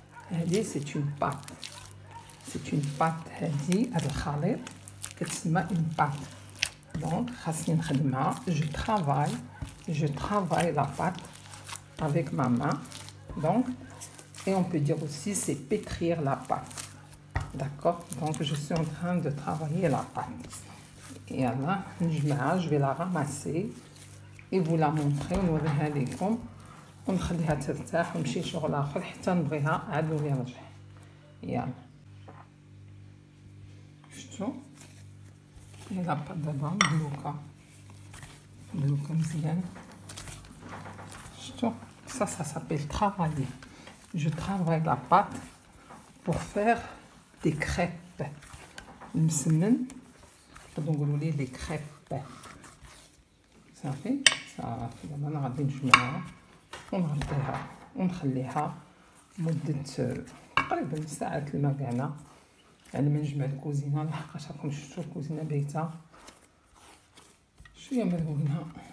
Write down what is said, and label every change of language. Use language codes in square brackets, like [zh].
[ar] هادي [fr] c'est une pâte. [ar] هادي هاد الخليط كتسمى [fr] une pâte. [ar] دونك خاصني نخدمها. [fr] je travaille la pâte avec ma main. Donc, et on peut dire aussi c'est pétrir la pâte. D'accord? Donc je suis en train de travailler la pâte. Et là, je vais la ramasser et vous la montrer [ar] ونوريها لكم ونخليها ترتاح ونمشي لشغل اخر حتى نبغيها عاد نولي نرجع. يلا شفتوا؟ لا بات دابا مدلوكه مزيان. شفتوا؟ [fr] ça s'appelle travailler. Je travaille la pâte pour faire des crêpes. [ar] المسمن نقدروا نقولوا ليه لي كريب. صافي دابا انا غادي نجمعها ونغطيها ونخليها مده تقريبا ساعه الماء كاعنا على ما نجمع الكوزينه. لحقاش راكم شفتوا الكوزينه بايته شويه مرهونه.